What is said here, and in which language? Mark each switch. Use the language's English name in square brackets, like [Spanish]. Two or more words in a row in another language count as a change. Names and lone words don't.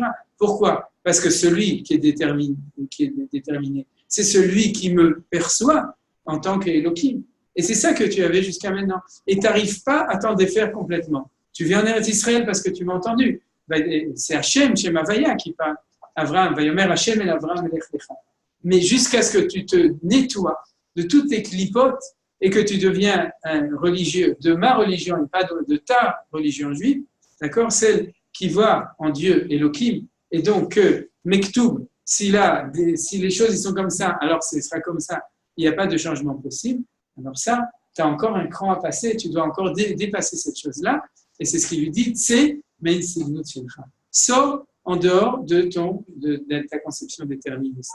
[French] Pourquoi? Parce que celui qui est déterminé, c'est celui qui me perçoit en tant qu'Elohim. Et c'est ça que tu avais jusqu'à maintenant. Et tu n'arrives pas à t'en défaire complètement. Tu viens en [Hebrew] ארץ ישראל [French] parce que tu m'as entendu. C'est Hachem, [Hebrew] שם הויה [French] qui parle. [Hebrew] אברהם, ויאמר השם אל אברהם אלך לך. [French] Mais jusqu'à ce que tu te nettoies de toutes tes clipotes et que tu deviens un religieux de ma religion et pas de ta religion juive, d'accord, celle qui voit en Dieu Elohim, et donc Mektoub, si les choses ils sont comme ça, alors ce sera comme ça, il n'y a pas de changement possible, alors ça, tu as encore un cran à passer, tu dois encore dépasser cette chose-là, et c'est ce qu'il lui dit, c'est sors en dehors de ta conception déterministe.